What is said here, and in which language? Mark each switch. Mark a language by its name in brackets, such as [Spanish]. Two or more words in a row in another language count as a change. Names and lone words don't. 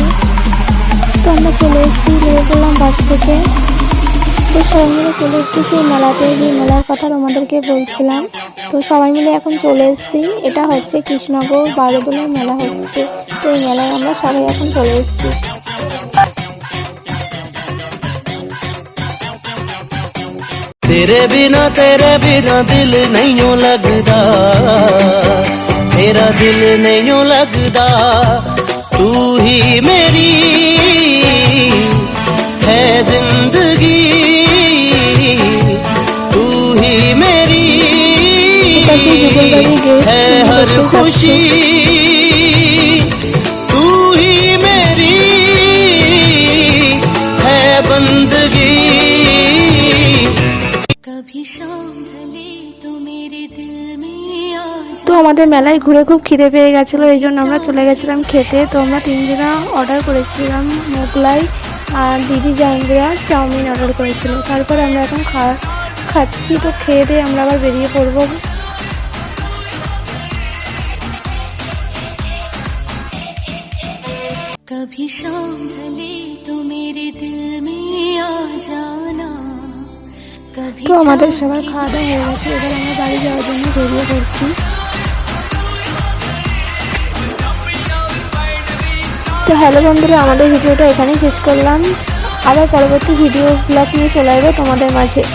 [Bangla] তো আমরা চলে এসেছি, নেমে পড়লাম বাস থেকে। তো সবাই মিলে চলে এসেছি সেই মেলাতে, যে মেলার কথা তোমাদেরকে বলছিলাম। তো সবাই মিলে এখন চলে এসেছি। এটা হচ্ছে কৃষ্ণনগর বারোদোলার মেলা হচ্ছে। তো এই মেলায় আমরা সবাই এখন চলে এসেছি। [Hindi] तेरे बिना दिल नहीं यूं लगदा, तेरा दिल नहीं यूं लगदा। तू ही मेरी है जिंदगी, तू ही मेरी है हर खुशी, तू ही मेरी है बंदगी। [Bangla] তো আমাদের মেলায় ঘুরে খুব খিদে পেয়ে গেছিলো, এই জন্য আমরা চলে গেছিলাম খেতে। তো আমরা তিনজনা অর্ডার করেছিলাম মোগলাই, আর দিদি জাহাঙ্গীরা চাউমিন অর্ডার করেছিল। তারপরে আমরা এখন খাচ্ছি। তো খেয়ে দিয়ে আমরা আবার বেরিয়ে পড়বো। [Hindi] कभी शाम ढले तो मेरे दिल में आ जाना। [Bangla] তো আমাদের সবার খাওয়া দাওয়া হয়ে গেছে, এবার আমরা বাড়ি যাওয়ার জন্য বেরিয়ে পড়ছি। তো হ্যালো বন্ধুরা, আমাদের ভিডিওটা এখানেই শেষ করলাম। আবার পরবর্তী [English] video blog [Bangla] নিয়ে চলে আসবো তোমাদের মাঝে।